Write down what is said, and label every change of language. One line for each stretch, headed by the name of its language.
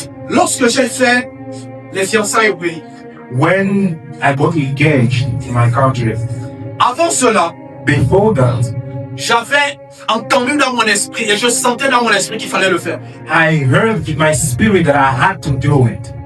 French: Lorsque j'ai fait les fiançailles au pays,
English: When I got engaged in my country,
French: avant cela,
English: before that,
French: j'avais entendu dans mon esprit et je sentais dans mon esprit qu'il fallait le faire.
English: I heard in my spirit that I had to do it.